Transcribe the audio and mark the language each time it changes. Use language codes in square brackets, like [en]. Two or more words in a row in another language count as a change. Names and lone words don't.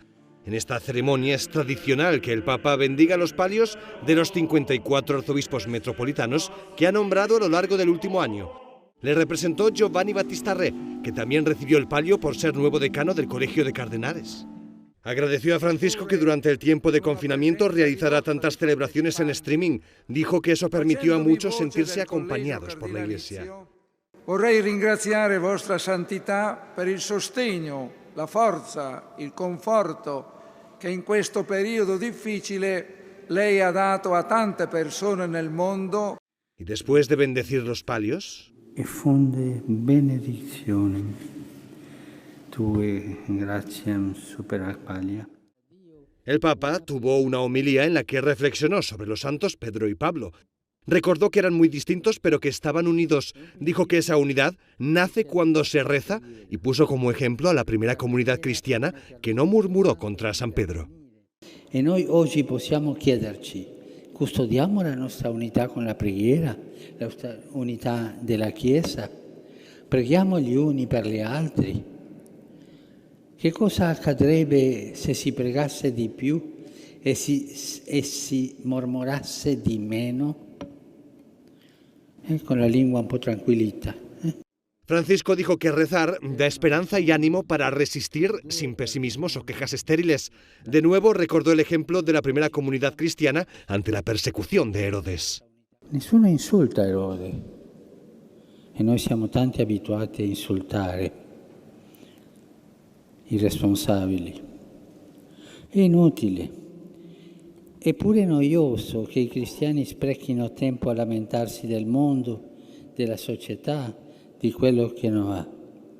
[es] En esta ceremonia es tradicional que el Papa bendiga los palios de los 54 arzobispos metropolitanos que ha nombrado a lo largo del último año. Le representó Giovanni Battista Re, que también recibió el palio por ser nuevo decano del Colegio de Cardenales. Agradeció a Francisco que durante el tiempo de confinamiento realizara tantas celebraciones en streaming. Dijo que eso permitió a muchos sentirse acompañados por la Iglesia. [it] Vorrei ringraziare Vostra Santità per il sostegno, la forza, il conforto che in questo periodo difficile lei ha dato a tante persone nel mondo. [es] Y después de bendecir los palios, [la] E funde benedictionem tue gratiam super palia. [es] el Papa tuvo una homilía en la que reflexionó sobre los santos Pedro y Pablo. Recordó que eran muy distintos pero que estaban unidos. Dijo que esa unidad nace cuando se reza y puso como ejemplo a la primera comunidad cristiana que no murmuró contra San Pedro. [it] E noi oggi possiamo chiederci, custodiamo la nostra unità con la preghiera, la nostra unità della Chiesa? Preghiamo gli uni per gli altri? Che cosa accadrebbe se si pregasse di più e si mormorasse di meno? Con la lingua un po' tranquillita. [es] Francisco dijo que rezar da esperanza y ánimo para resistir sin pesimismos o quejas estériles. De nuevo recordó el ejemplo de la primera comunidad cristiana ante la persecución de Herodes. [it] Nessuno insulta Erode e noi siamo tanti abituati a insultare i responsabili. È inutile. Eppure noioso che i cristiani sprechino tempo a lamentarsi del mondo, della società, di quello che non va.